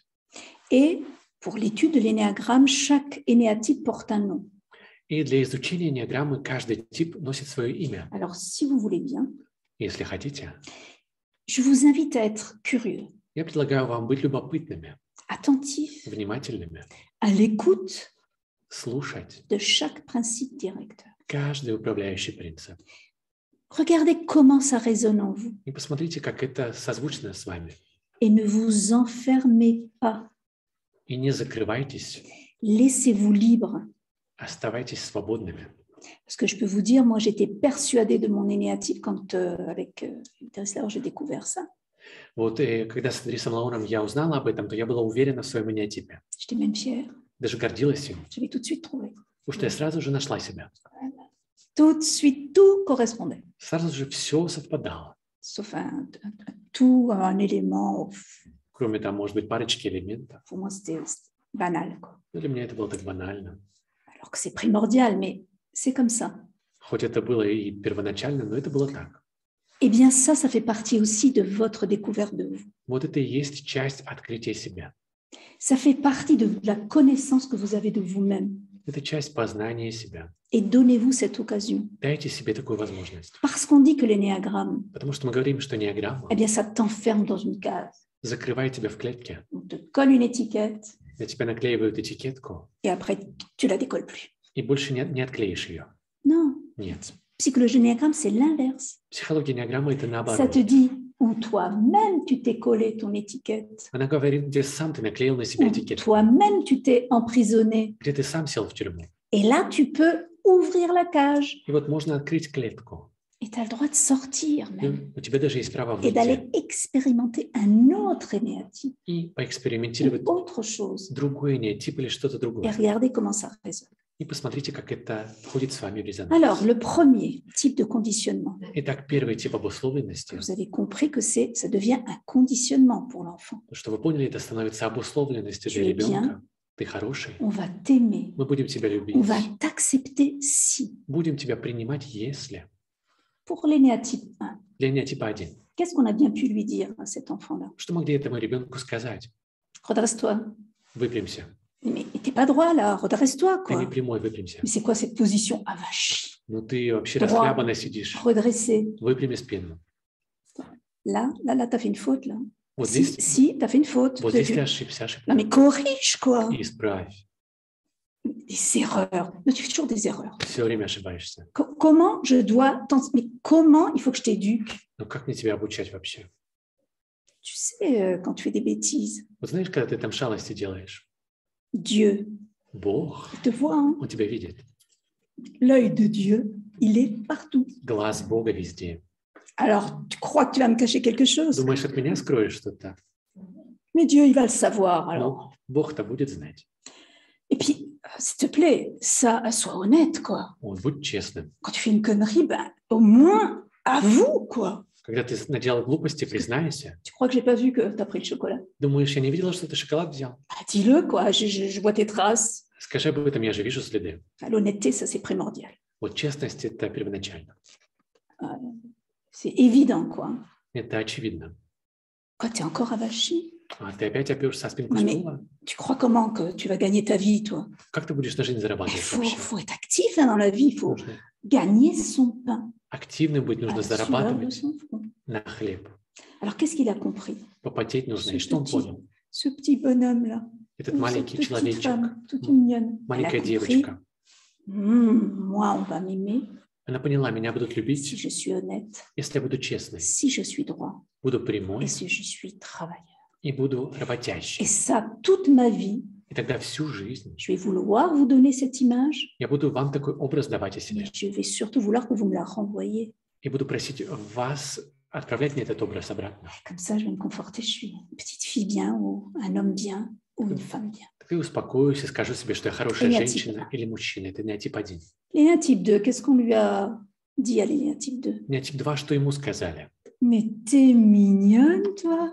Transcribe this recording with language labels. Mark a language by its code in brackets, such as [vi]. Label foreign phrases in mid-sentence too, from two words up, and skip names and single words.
[fr] Et pour l'étude de l'énéagramme, chaque énéatype porte un nom. [ru] И для изучения энеаграммы каждый тип носит свое имя. [fr] Alors, si vous voulez bien, [ru] Если хотите, [fr] je vous invite à être curieux, [ru] я предлагаю вам быть любопытными, [fr] attentif, [ru] внимательными, [fr] à l'écoute [ru] слушать [fr] de chaque principe directeur. [ru] каждый управляющий принцип. [fr] Regardez comment ça résonne en vous [ru] И посмотрите, как это созвучно с вами. [fr] et ne vous enfermez pas. [ru] И не закрывайтесь, [fr] Laissez-vous libre. [ru] оставайтесь свободными. [fr] Parce que je peux vous dire, moi, j'étais persuadée de mon énéatype quand, avec Dressler, j'ai découvert ça. [ru] Вот и когда с Андресом Лауном я узнала об этом, то я была уверена в своем энеатипе. [fr] J'étais même fière. [ru] Даже гордилась им, [fr] Je l'ai tout de suite trouvé. [ru] потому что я сразу же нашла себя. [fr] Tout de suite, tout correspondait. [ru] Сразу же все совпадало. [fr] Sauf tout, un élément, [ru] Кроме там, может быть, парочки элементов. [fr] pour moi, c'était banal, quoi. [ru] Но для меня это было так банально. [fr] Alors que c'est primordial, mais c'est comme ça. [ru] Хоть это было и первоначально, но это было так. [fr] Eh bien, ça fait partie aussi de votre découverte de vous. [ru] Вот это и есть часть открытия себя. [fr] Ça fait partie de la connaissance que vous avez de vous-même. [ru] Это часть познания себя. [fr] Et donnez-vous cette occasion. [ru] Дайте себе такую возможность. [fr] Parce qu'on dit que l'énéagramme, [ru] Потому что мы говорим, что энеаграмма [fr] eh bien, ça t'enferme dans une case. [ru] закрывает тебя в клетке. [fr] On te colle une étiquette [ru] На тебя наклеивают этикетку, [fr] et après, tu la décolles plus. [ru] и больше не отклеишь ее. [fr] Non. [ru] Нет. [fr] Psychologie l'énéagramme, c'est l'inverse. [ru] Психология энеаграммы – это [fr] Ça [ru] наоборот. [fr] te dit, ou toi-même, tu t'es collé ton étiquette, [ru] Она говорит, где сам ты наклеил на себя [fr] ou [ru] этикетку, [fr] toi-même, tu t'es emprisonné. [ru] где ты сам сел в тюрьму. [fr] Et là, tu peux ouvrir la cage. [ru] И вот можно открыть клетку. [fr] Et tu as le droit de sortir [ru] И [fr] même. [ru] у тебя даже есть право [fr] Et [ru] выйти [fr] d'aller expérimenter un autre énéatype, [ru] и [fr] ou [ru] поэкспериментировать [fr] autre chose. [ru] другой энеатип или что-то [fr] Et [ru] другое. [fr] regardez comment ça résonne. [ru] И посмотрите, как это входит с вами в резонанс. [fr] Alors, le premier type de conditionnement, [ru] Итак, первый тип обусловленности, [fr] vous avez compris que ça devient un conditionnement pour l'enfant. [ru] что вы поняли, это становится обусловленностью для [fr] Tu es [ru] ребенка. Ты хороший. [fr] On va t'aimer, [ru] Мы будем тебя любить. [fr] on va t'accepter si. [ru] Будем тебя принимать, если. [fr] Pour l'énéatype 1, [ru] Для энеатипа 1. [fr] qu'est-ce qu'on a bien pu lui dire à cet enfant-là? [ru] Что могли этому ребенку сказать? [fr] Redresse-toi. [ru] Выпрямся. [fr] Mais t'es pas droit là, redresse-toi [ru] Ты не [fr] quoi. [ru] прямой, выпрямся. [fr] Mais c'est quoi cette position avachie? [ru] Ну ты вообще [fr] Droit. [ru] расхлябанно сидишь. [fr] Redresser. [ru] Выпрями спину. [fr] Là, t'as fait une faute là. [ru] Вот [fr] Si, [ru] здесь, [fr] t'as fait une faute. [ru] вот здесь ты ошибся, [fr] Non mais corrige quoi. [ru] И исправь. [fr] Des erreurs. Mais tu fais toujours des erreurs. [ru] Все время ошибаешься. [fr] Comment je dois... Mais comment il faut que je t'éduque? [ru] Ну как мне тебя обучать вообще? [fr] Tu sais, quand tu fais des bêtises, [ru] Вот знаешь, когда ты там шалости делаешь, [fr] Dieu, [ru] Бог, [fr] il te voit, hein? [ru] Он тебя видит. [fr] L'œil de Dieu, il est partout. [ru] Глаз Бога везде. [fr] Alors, tu crois que tu vas me cacher quelque chose? [ru] Думаешь, от меня скроешь что-то? [fr] Mais Dieu, il va le savoir, alors. [ru] Ну, Бог-то будет знать. [fr] Et puis, s'il te plaît, ça, sois honnête, quoi. [ru] Вот, будь честным. [fr] Quand tu fais une connerie, ben, au moins, avoue, quoi. [ru] Когда ты наделал глупости, признайся. [fr] Tu crois que j'ai pas vu que tu as pris le chocolat? [ru] Думаешь, я не видела, что ты шоколад взял? [fr] Ah, dis-le, quoi. Je vois tes traces. [ru] Скажи об этом, я же вижу следы. [fr] L'honnêteté, ça, c'est primordial. [ru] Вот честность – это первоначально. [fr] C'est évident, quoi. [ru] Это очевидно. [fr] Quoi, t'es encore avachi? [ru] А ты опять опёрся о спинку [fr] Non, mais [ru] стула? [fr] tu crois comment que tu vas gagner ta vie, toi? [ru] Как ты будешь на жизнь [fr] Il [ru] зарабатывать вообще? [fr] faut être actif hein, dans la vie, il faut [ru] Нужно [fr] gagner son pain [ru] активным быть, [fr] à [ru] нужно [fr] la sueur de [ru] зарабатывать [fr] son front. [ru] на хлеб. [fr] Alors, qu'est-ce qu'il a compris? [ru] Попотеть нужно. И [fr] Ce [ru] что он [fr] petit, [ru] понял? [fr] ce petit bonhomme-là, [ru] Этот [fr] ou cette [ru] маленький [fr] petite [ru] человечек, [fr] femme, toute mignonne, elle a [ru] маленькая [fr] compris, [ru] девочка, [fr] moi, on va m'aimer [ru] она поняла, меня будут [fr] si [ru] любить, [fr] je suis honnête, [ru] если я буду честной, [fr] si je suis droit [ru] буду [fr] et [ru] прямой [fr] si je suis travailleur. [ru] и буду [fr] Et [ru] работящей. [fr] ça, toute ma vie, [ru] И тогда всю жизнь [fr] je vais vouloir vous donner cette image, [ru] я буду вам такой образ давать о себе. [fr] mais je vais surtout vouloir que vous me la renvoyiez. [ru] И буду просить вас отправлять мне этот образ обратно. [fr] Comme ça, je vais me conforter, je suis une petite fille bien, ou un homme bien, ou une femme bien. [ru] Так я успокоюсь и скажу себе, что я хорошая [fr] Léa [ru] женщина или мужчина. Это неотип 1. [fr] Léa type 2, qu'est-ce qu'on lui a dit à Léa type 2? [ru] Неотип 2, что ему сказали? [fr] Mais t'es mignonne, toi,